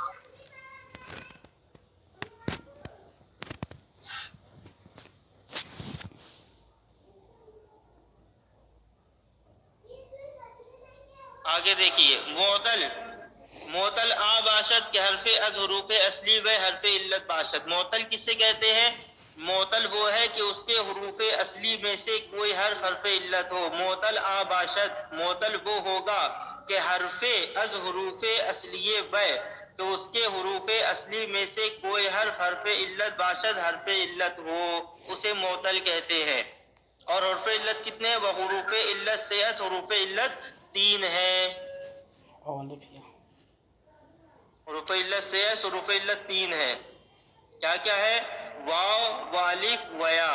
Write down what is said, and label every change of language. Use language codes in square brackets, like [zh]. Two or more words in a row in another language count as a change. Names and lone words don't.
[ur] آگے دیکھیے [fa] معتل آ باشد کے حرف از حروف اصلی و حرف علت باشد. [ur] معتل کسے کہتے ہیں؟ معتل وہ ہے کہ اس کے حروف اصلی میں سے کوئی حرف علت ہو. [fa] معتل آ باشد، [ur] معتل وہ ہوگا کہ [fa] حرف از حروف اصلیے و، [ur] تو اس کے حروف اصلی میں سے کوئی [fa] حرف علت باشد، [ur] حرف علت ہو، اسے معتل کہتے ہیں. اور حروف علت کتنے ہیں؟ وہ حروف علت صحت حروف علت 3 ہیں. حروف علت صحت حروف علت 3 ہیں. کیا کیا ہے؟ واو و الف و یا.